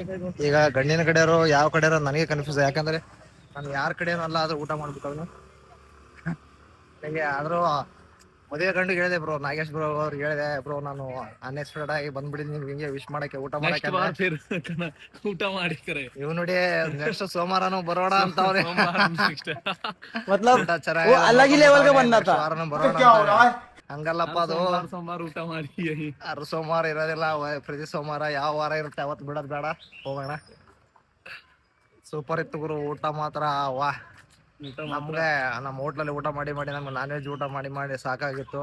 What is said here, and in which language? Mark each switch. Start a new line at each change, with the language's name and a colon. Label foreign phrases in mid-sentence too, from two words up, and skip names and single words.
Kannada: ಈಗ ಗಂಡಿನ ಕಡೆಯವರು ಯಾವ ಕಡೆಯವರು ನನಗೆ ಕನ್ಫ್ಯೂಸ್, ಯಾಕಂದ್ರೆ ನಾನು ಯಾರ ಕಡೆಯೂ ಅಲ್ಲ, ಆದ್ರೂ ಊಟ ಮಾಡ್ಬಿಟ್ಟವನು. ಹಂಗೆ ಆದ್ರೂ ಮದುವೆ ಗಂಡು ಹೇಳಿದೆ ಬ್ರೋ, ನಾಗೇಶ್ ಬ್ರೋ ಅವ್ರಿಗೆ ಹೇಳಿದೆ, ಬ್ರೋ ನಾನು ಅನ್ಎಕ್ಸ್ಪೆಕ್ಟೆಡ್ ಆಗಿ ಬಂದ್ಬಿಟ್ಟಿದ್ದೀನಿ ನಿಮ್ಗೆ ಹಿಂಗೆ ವಿಶ್ ಮಾಡಕ್ಕೆ, ಊಟ ಮಾಡಕ್ಕೆ. ಊಟ ಮಾಡಿ ಇವ್ ನೋಡಿ ನೆಕ್ಸ್ಟ್ ಸೋಮವಾರನು ಬರೋಣ ಅಂತ ಅವ್ರೆ.
Hindi: मतलब
Kannada: ಊಟ
Hindi: वो अलग ही लेवल का
Kannada: ಚೆನ್ನಾಗಿ
Hindi: बंदा था।
Kannada: ವಾರನು ಬರೋಣ ಅಂತಾರೆ. ಹಂಗಲ್ಲಪ್ಪ ಅದು, ಸೋಮವಾರ ಊಟ ಮಾಡಿ ಅರ್ ಸೋಮವಾರ ಇರೋದಿಲ್ಲ, ಪ್ರತಿ ಸೋಮವಾರ ಯಾವ ವಾರ ಇರುತ್ತೆ ಅವತ್ತು ಬಿಡೋದ್ ಬೇಡ, ಹೋಗೋಣ. ಸೂಪರ್ ಇತ್ತು ಗುರು ಊಟ ಮಾತ್ರ. ವಾ, ನಮ್ಗೆ ನಮ್ಮ ಹೋಟ್ಲಲ್ಲಿ ಊಟ ಮಾಡಿ ಮಾಡಿ ನಮ್ಗೆ
English: non veg
Kannada: ಊಟ ಮಾಡಿ ಮಾಡಿ ಸಾಕಾಗಿತ್ತು.